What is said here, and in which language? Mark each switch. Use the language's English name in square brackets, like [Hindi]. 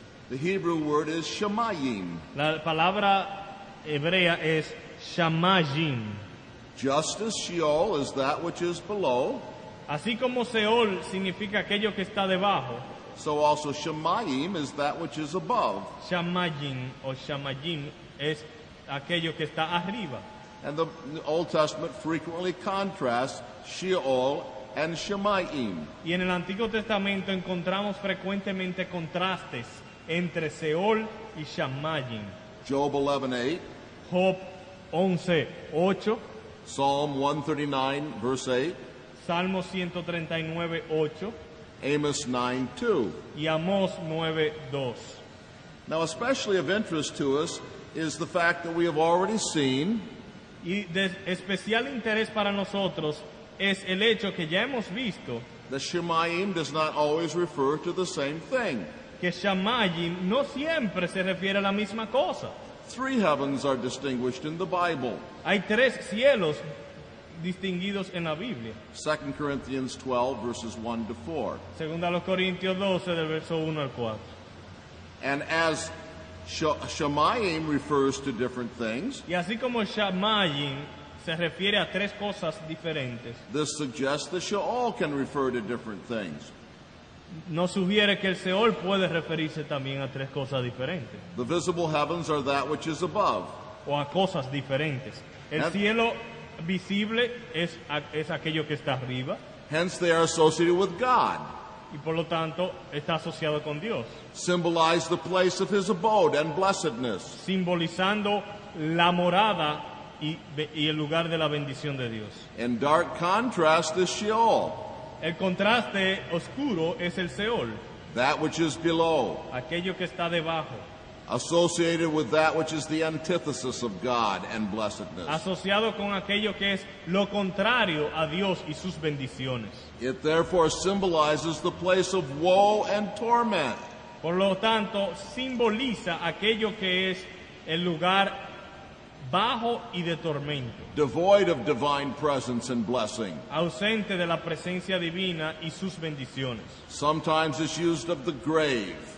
[English] The Hebrew word is shamayim. [Spanish] La palabra hebrea es shamayim. [English] Just as Sheol is that which is below, [Spanish] Así como Seol significa aquello que está debajo, [English] so also shamayim is that which is above. [Spanish] shamayim o shamayim es aquello que está arriba. [English] And the Old Testament frequently contrasts Sheol and shamayim. [Spanish] Y en el Antiguo Testamento encontramos frecuentemente contrastes entre Seol y shamayim. [English] Job 11:8, [Spanish] Job 11:8, [English] Psalm 139 verse 8, [Spanish] Salmo 139:8 [English] Amos 9:2. [Spanish] y Amós 9:2. [English] Now, especially of interest to us is the fact that we have already seen [Spanish] Y de especial interés para nosotros es el hecho que ya hemos visto [English] that shamayim does not always refer to the same thing. [Spanish] que shamayim no siempre se refiere a la misma cosa. [English] 3 heavens are distinguished in the Bible. [Spanish] Hay 3 cielos distinguidos en la Biblia. [English] 2 Corinthians 12 verses 1 to 4. [Spanish] Segunda a los Corintios 12 del verso 1 al 4. [English] And as shamayim refers to different things, [Spanish] Y así como shamayim se refiere a 3 cosas diferentes, [English] this suggests that Sheol can refer to different things. [Spanish] nos sugiere que el Seol puede referirse también a 3 cosas diferentes [English] The visible heavens are that which is above. [Spanish] o a cosas diferentes. El cielo visible es aquello que está arriba [English] Hence they are associated with God, [Spanish] y por lo tanto está asociado con Dios, [English] symbolize the place of his abode and blessedness. [Spanish] simbolizando la morada y el lugar de la bendición de Dios. [English] In dark contrast is Sheol, [Spanish] El contraste oscuro es el Seol, [English] that which is below, [Spanish] aquello que está debajo, [English] associated with that which is the antithesis of God and blessedness. [Spanish] asociado con aquello que es lo contrario a Dios y sus bendiciones. [English] It therefore symbolizes the place of woe and torment. [Spanish] Por lo tanto, simboliza aquello que es el lugar bajo y de tormento, [English] Devoid of divine presence and blessing. [Spanish] ausente de la presencia divina y sus bendiciones. [English] Sometimes it's used of the grave,